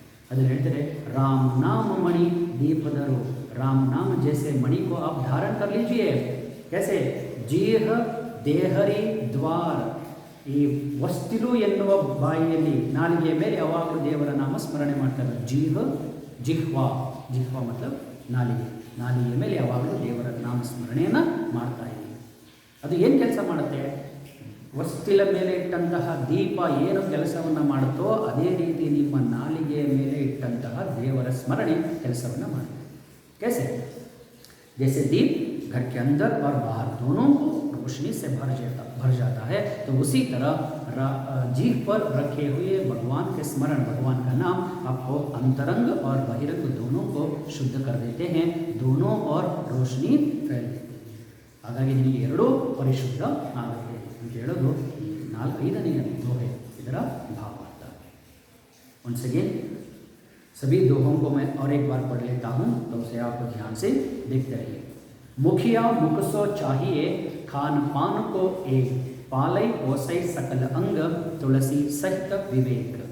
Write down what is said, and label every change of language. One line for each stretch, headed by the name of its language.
Kannada: ಅದನ್ನು ಹೇಳ್ತಾರೆ,
Hindi: राम नाम मणि दीपदरो. राम नाम जैसे मणि को आप धारण कर लीजिए. कैसे? जीह ದೇಹರಿ ದ್ವಾರ.
Kannada: ಈ ವಸ್ತಿಲು ಎನ್ನುವ ಬಾಯಿಯಲ್ಲಿ, ನಾಲಿಗೆಯ ಮೇಲೆ ಯಾವಾಗಲೂ ದೇವರ ನಾಮ ಸ್ಮರಣೆ ಮಾಡ್ತಾರೆ. ಜಿಹ್ವಾ, ಜಿಹ್ವಾ ಮತಲಬ್ ನಾಲಿಗೆ. ನಾಲಿಗೆಯ ಮೇಲೆ ಯಾವಾಗಲೂ ದೇವರ ನಾಮ ಸ್ಮರಣೆಯನ್ನು ಮಾಡ್ತಾ ಇದ್ದೀವಿ. ಅದು ಏನು ಕೆಲಸ ಮಾಡುತ್ತೆ? ವಸ್ತಿಲ ಮೇಲೆ ಇಟ್ಟಂತಹ ದೀಪ ಏನು ಕೆಲಸವನ್ನು ಮಾಡುತ್ತೋ ಅದೇ ರೀತಿ ನಿಮ್ಮ ನಾಲಿಗೆಯ ಮೇಲೆ ಇಟ್ಟಂತಹ ದೇವರ ಸ್ಮರಣೆ ಕೆಲಸವನ್ನು ಮಾಡುತ್ತೆ.
Hindi: कैसे? जैसे दीप घर के अंदर और बाहर दोनों को रोशनी से भर जाता है, तो उसी तरह जीभ पर रखे हुए भगवान के स्मरण, भगवान का नाम आपको अंतरंग और बहिरंग दोनों को शुद्ध कर देते हैं, दोनों और रोशनी फैल देते हैं.
Kannada: ಹಾಗಾಗಿ ನಿಮಗೆ ಎರಡೂ ಪರಿಶುದ್ಧ ಆಗುತ್ತೆ ಅಂತ ಹೇಳೋದು ಈ 5ನೇ ದೋಹೆ, ಇದರ ಭಾವಾರ್ಥ.
English: once again
Hindi: सभी दोहों को मैं और एक बार पढ़ लेता हूँ, तो उसे आप ध्यान से देखते रहिए. मुखिया मुख सो चाहिए, खान पान को एक, पालय पोसई सकल अंग, तुलसी सहित विवेक.